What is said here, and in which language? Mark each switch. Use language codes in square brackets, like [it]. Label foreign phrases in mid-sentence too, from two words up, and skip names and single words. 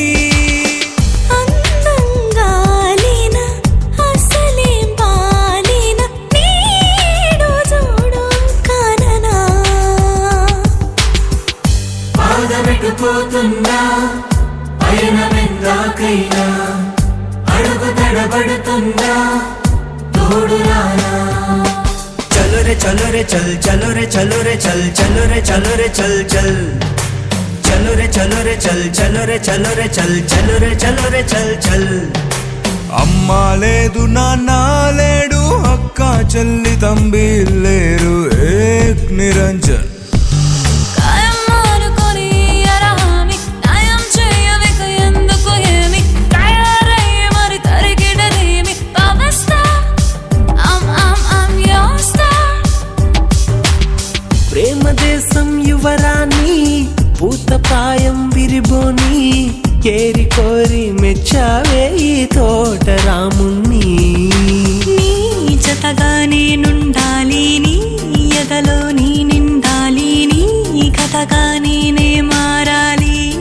[te] అందంగా లేనా, అసలేం బాలేనా, నీడు జోడు కాననా. పాదమెట్టుపోతున్నా పయనమెందాకైనా, అడుగు తడబడుతున్నా తోడు రానా. [hi] चलो रे चलो रे चल, चलो रे चलो रे चल, चलो रे चलो रे चल चल, चलो रे चलो रे चल, चलो रे चलो रे चल, चलो रे चलो रे चल चल. [te] అమ్మా లేదు నాన్న లేడు, అక్క చెల్లి తంబి లేరు, ఏక్ నిరంజన్. కాయం మానుకొని అరహామి, న్యాయం చేయవిక ఎందుకు ఏమి, తయారయ్యి మరి తరిగిడదేమి. పవర్ స్టార్, [en] I'm your star. [te] ప్రేమ దేశం యువరాణి, పూత ప్రాయం విరిబోని, కేరి కోరి మెచ్చావే ఈ తోట రాముణ్ణి. నీ జతగా నేనుండాలి, నీ ఎదలో నీ నిండాలి, నీ కథగా నేనే మారాలి.